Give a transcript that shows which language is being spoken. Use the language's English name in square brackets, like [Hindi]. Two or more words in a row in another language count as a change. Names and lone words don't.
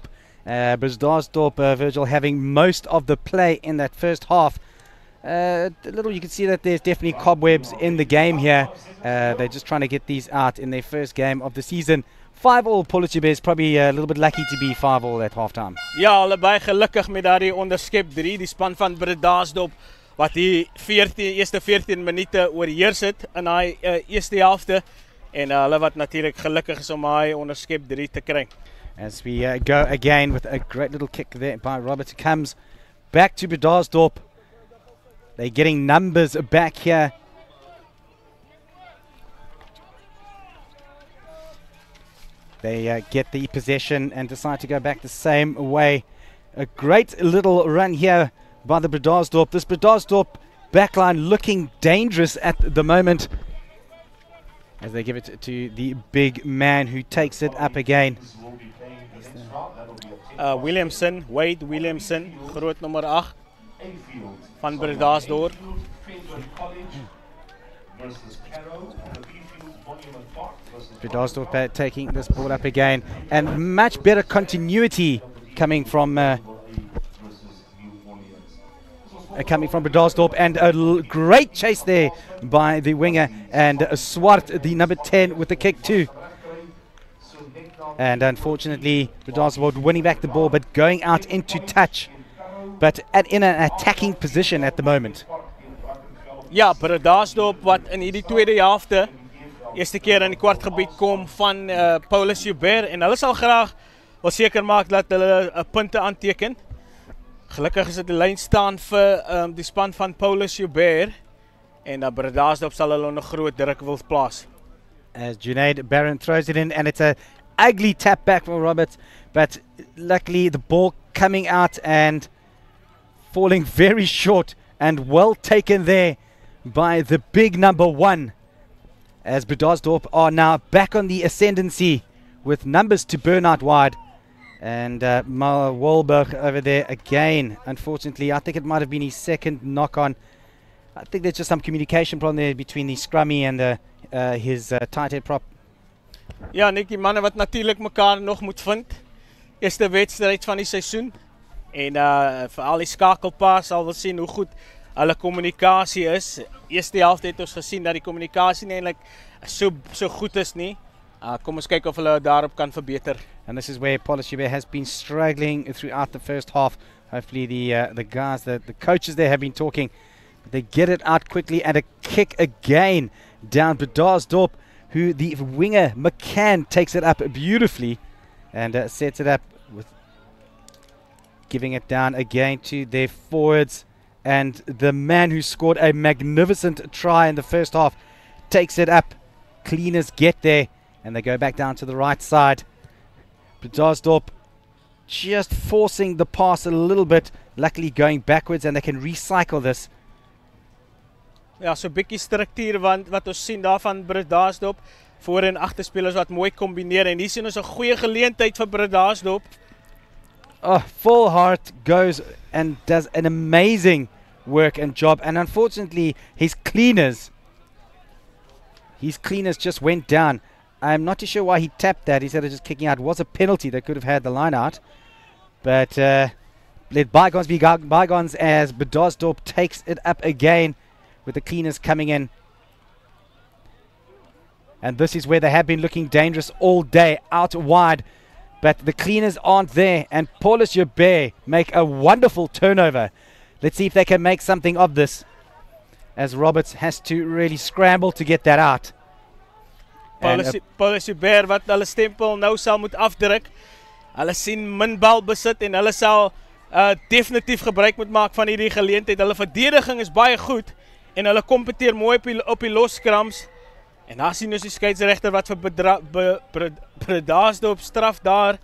[English] Bredasdorp, Virgil, having most of the play in that first half. A little, you can see that there's definitely cobwebs in the game here. They're just trying to get these out in their first game of the season. 5-all, Paulus Hubert is probably a little bit lucky to be 5-all at halftime. [Afrikaans] Ja, allebei gelukkig met daardie onderskep 3, die span van Bredasdorp wat die eerste 14 minute oorheers het in daai eerste helfte. En hulle wat natuurlik gelukkig is om hy onderskep 3 te kry. [English] As we go again with a great little kick there by Robert. It comes back to Bredasdorp. They're getting numbers back here. They get the possession and decide to go back the same way. A great little run here by the Bredasdorp. This Bredasdorp backline looking dangerous at the moment, as they give it to the big man who takes it up again. Williamson, Wade Williamson, [Afrikaans] groot nummer 8 van Bredasdorp. [English] Bredasdorp taking this ball up again, and much better continuity coming from Bredasdorp, and a great chase there by the winger, and Swart, the number 10, with the kick too. And unfortunately, Bredasdorp winning back the ball, but going out into touch but in an attacking position at the moment. [Afrikaans] Ja, Bredasdorp wat in hierdie tweede helfte eerste keer in die kwartgebied kom van Paulus Joubert en hulle sal graag wil seker maak dat hulle punte aanteken. Gelukkig is dit die lyn staan vir die span van Paulus Joubert en Bredasdorp sal hulle onder groot druk wil plaas. [English] As Junaid Barron throws it in, and it's a ugly tap back from Roberts, but luckily the ball coming out and falling very short, and well taken there by the big number 1, as Bredasdorp are now back on the ascendancy with numbers to burn out wide. And Walberg over there again. Unfortunately, I think it might have been his second knock on. I think there's just some communication problem there between the scrummy and his tight head prop. [Afrikaans] Ja, Nick, die manne wat natuurlijk mekaar nog moet vind. Eerste wedstrijd van die seisoen. En vir al die skakelpaas sal we sien hoe goed hulle kommunikasie is. Eerste helft het ons gesien dat die kommunikasie nie eintlik so goed is nie. Kom ons kyk of hulle daarop kan verbeter. [English] And this is where Paulus Joubert has been struggling throughout the first half. Hopefully the guys, the coaches there have been talking. But they get it out quickly, and a kick again down Bredasdorp, who the winger McCann takes it up beautifully and sets it up with giving it down again to their forwards. And the man who scored a magnificent try in the first half takes it up. Cleaners get there, and they go back down to the right side. Bredasdorp just forcing the pass a little bit, luckily going backwards, and they can recycle this. [Afrikaans] Ja, so 'n bietjie struktuur wat ons sien daar van Bredasdorp, voor en agterspelers wat mooi kombineer, en hier sien ons 'n goeie geleentheid vir Bredasdorp. [English] Oh, Full Heart goes and does an amazing work and job, and unfortunately his cleaners just went down. I'm not too sure why he tapped that. Instead of just kicking out, it was a penalty that could have had the line out, but let bygones be bygones as Bredasdorp takes it up again with the cleaners coming in. And this is where they have been looking dangerous all day, out wide. But the cleaners aren't there, and Paulus Joubert make a wonderful turnover. Let's see if they can make something of this, as Roberts has to really scramble to get that out. [Afrikaans] Paulus Joubert wat hulle stempel nou sal moet afdruk. Hulle sien min bal besit en hulle sal definitief gebruik moet maak van hierdie geleentheid. Hulle verdediging is baie goed en hulle kompeteer mooi op die losskrams. En daar sien ons die skeieregter wat vir Bredasdorp straf daar.